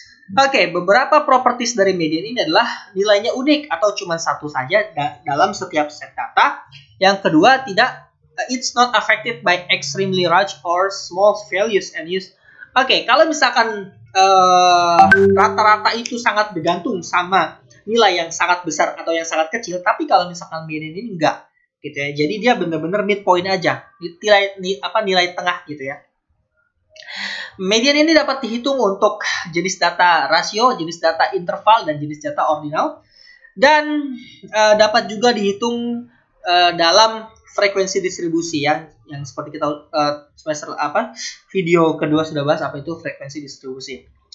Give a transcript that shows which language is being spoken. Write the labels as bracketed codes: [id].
[id] Oke, beberapa properties dari median ini adalah nilainya unik atau cuma satu saja dalam setiap set data. Yang kedua, tidak [en] it's not affected by extremely large or small values and use. [id] Oke, kalau misalkan rata-rata itu sangat bergantung sama nilai yang sangat besar atau yang sangat kecil, tapi kalau misalkan median ini enggak, gitu ya. Jadi dia benar-benar midpoint aja, nilai tengah gitu ya. Median ini dapat dihitung untuk jenis data rasio, jenis data interval, dan jenis data ordinal, dan dapat juga dihitung dalam frekuensi distribusi ya, yang seperti kita semester video kedua sudah bahas apa itu frekuensi distribusi.